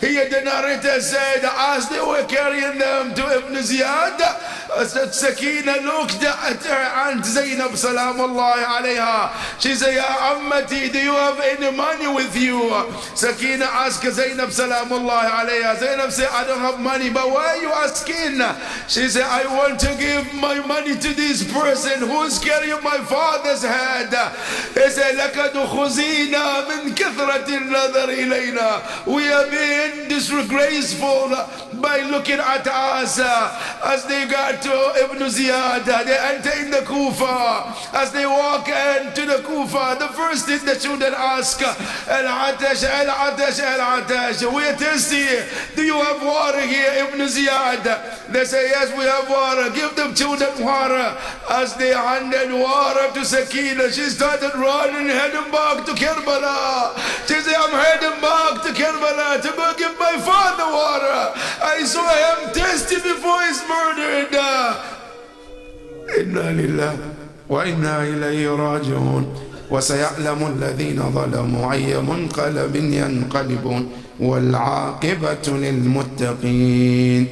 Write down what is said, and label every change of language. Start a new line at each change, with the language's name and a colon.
English: Here the narrator said, as they were carrying them to Ibn Ziyad, Sakina looked at her aunt Zainab Salamullahi alayha. She said,
Arabic: Ya Ammati,
English: do you have any money with you? Sakina asked Zainab Salamullahi alayha. Zainab said, I don't have money, but why are you asking? She said, I want to give my money to this person who's carrying my father's head. He said,
Arabic: لَكَدْ خُزِينَا مِنْ كَثْرَةِ النَّظَرِ إِلَيْنَا.
English: We are being disgraceful by looking at us. As they got to Ibn Ziyad, they enter in the Kufa. As they walk into the Kufa, the first thing the children ask,
Arabic: Al-Atash, Al-Atash, Al-Atash,
English: we are thirsty. Do you have water here, Ibn Ziyad? They say, yes, we have water. Give them children water. As they handed water to Sakina, she started running, heading back to Karbala. She said, I'm heading back to Karbala to go give my father water. I saw him thirsty before he's murdered.
Arabic: Inna lillahi wa inna ilayhi raji'un. وسيعلم الذين ظلموا أي منقلب ينقلبون والعاقبة للمتقين.